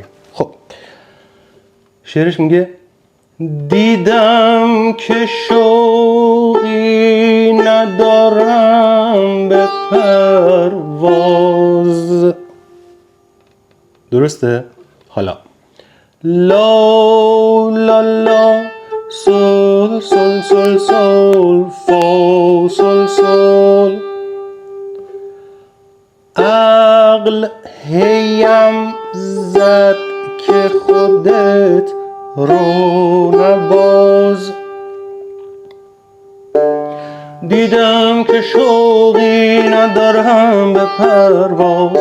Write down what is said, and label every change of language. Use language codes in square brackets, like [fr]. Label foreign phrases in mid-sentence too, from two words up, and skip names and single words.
[fa] خب شعرش میگه دیدم که شوقی ندارم به پرواز. درسته؟ حالا لا سول سول سول سول فا سول سول. عقل هیم زد که خودت رو نباز. دیدم که شوقی ندارم به پرواز.